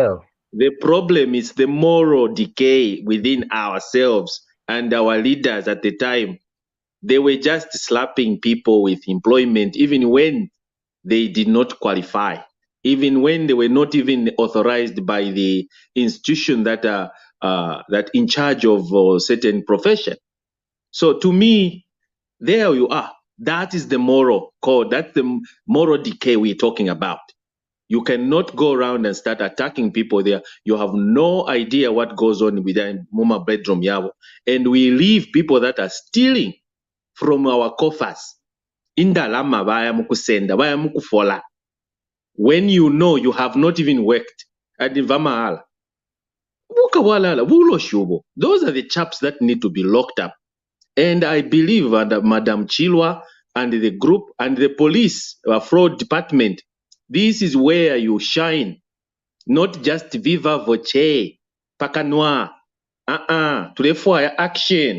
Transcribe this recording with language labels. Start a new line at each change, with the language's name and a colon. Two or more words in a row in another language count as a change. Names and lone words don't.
English: The problem is the moral decay within ourselves, and our leaders at the time, they were just slapping people with employment, even when they did not qualify, even when they were not even authorized by the institution that are that in charge of certain profession. So to me, there you are. That is the moral code. That's the moral decay we're talking about. You cannot go around and start attacking people there. You have no idea what goes on within
Bemba: Muma bedroom yabo.
English: And we leave people that are stealing from our coffers.
Bemba: Indalama baya mukusenda, baya mukufola.
English: When you know you have not even worked at the Vamahala. Those are the chaps that need to be locked up. And I believe that Madam Chilwa and the group and the police, fraud department, this is where you shine, not just viva voce, pakanwa, to action.